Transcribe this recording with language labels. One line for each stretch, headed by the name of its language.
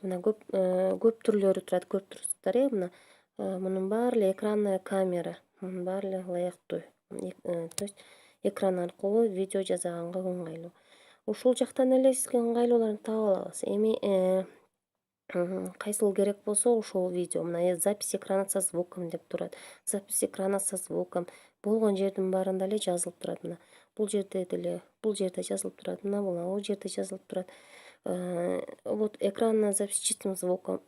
Kyrgyz: Мына көп түрлөрү турат, көрүп турсуздар мына. Мунун баары эле экранная камера. Мунун баары эле ылайыктуу. То есть экран аркылуу видео жасаганга ыңгайлуу. Ушул жактан эле сизге ыңгайлууларын таап алабыз. Эми кайсыл керек болсо ошол видео.
Russian: Мына запись экрана со звуком
Kyrgyz: деп турат.
Russian: Запись экрана со звуком.
Kyrgyz: Болгон жердин баарында эле жазылып турат. Мына бул жерде деле, бул жерде жазылып турат. Мына бул жерде жазылып турат.
Russian: Вот экранная запись чистым звуком.